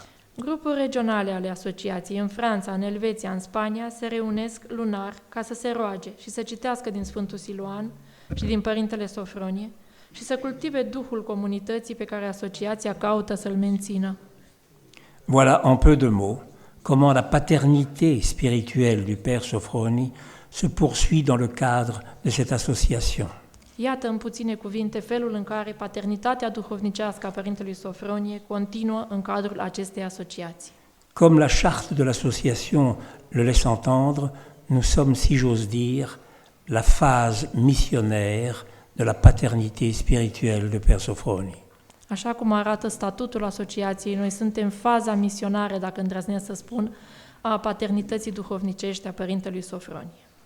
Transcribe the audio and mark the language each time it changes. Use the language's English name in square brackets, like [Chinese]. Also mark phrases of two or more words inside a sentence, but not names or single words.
[Romanian] Grupuri regionale ale asociației în Franța, în Elveția, în Spania se reunesc lunar ca să se roage și să citească din Sfântul Siluan și din Părintele Sofronie și să cultive duhul comunității pe care asociația caută să-l mențină. [French] Voilà en peu de mots comment la paternité spirituelle du Père Sophroni se poursuit dans le cadre de cette association. [Romanian] Iată în puține cuvinte felul în care paternitatea duhovnicească a Părintelui Sofronie continuă în cadrul acestei asociații. [French] Comme la charte de l'association le laisse entendre, nous sommes, si j'ose dire, la phase missionnaire de la paternité spirituelle de Père Sophroni. [Romanian] Așa cum arată statutul asociației, noi suntem faza misionară, dacă îndrăznesc să spun, a paternității duhovnicești a Părintelui Sofronie.